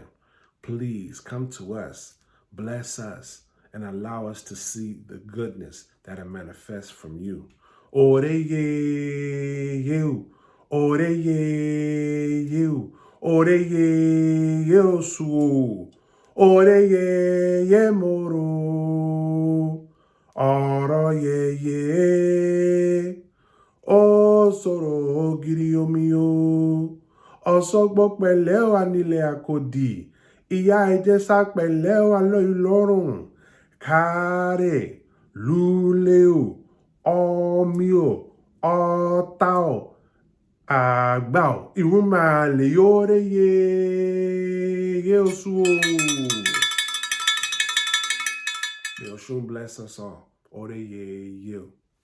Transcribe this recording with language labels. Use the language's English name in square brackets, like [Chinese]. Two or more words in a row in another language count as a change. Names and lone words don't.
[English] Please come to us, bless us, and allow us to see the goodness that manifests from you. [Yoruba] Oreye you, oreye you, oreye you su, oreye ye moro, oroye ye. Sọ̀rọ̀ ògiri omi o, ọ̀sọ́gbọ́ pẹ̀lẹ́ wà nílẹ̀ àkòdì, ìyá ìjẹsà pẹ̀lẹ́ wà lọ́rùn, kárẹ̀, lúlé o, ọmí o, ọ̀tá o, àgbà o, ìrúnmàlè yóò rẹ̀ yé oṣù o. [English] May Oshun bless us all. [Yoruba] Ore ye o.